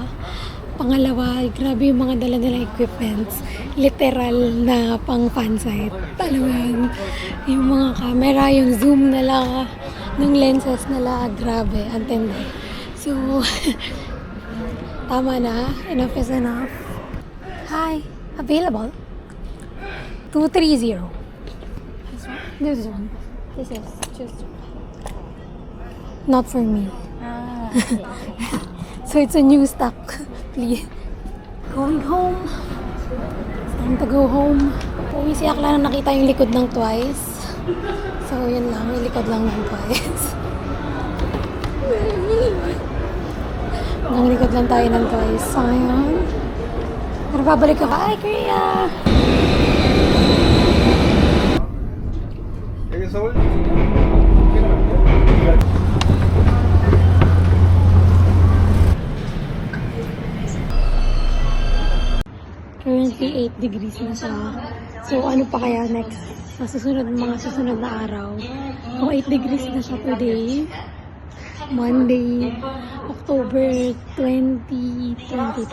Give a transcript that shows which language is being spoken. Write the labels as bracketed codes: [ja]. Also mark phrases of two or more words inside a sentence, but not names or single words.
[tl] Pangalawa, grabe yung mga dala nila equipments. Literal na pang fansite. Talagang yung mga camera, yung zoom nila, ng lenses nila, grabe. Antindi. So, tama na. [en] Enough is enough. Hi. Available? 230. This one. This is just not for me. So it's a new stock. Please. Going home. It's time to go home. [tl] Uwi si Akla na nakita yung likod ng Twice. So yun lang, yung likod lang ng Twice. Hanggang likod lang tayo ng Twice. So ngayon, pero babalik ako. [en] Bye, Korea! [ko] 여기 서울? [en] Currently 8 degrees [tl] na siya. So ano pa kaya next? Sa mga susunod na araw. Kung 8 degrees na siya today, Monday, October 20, 2025.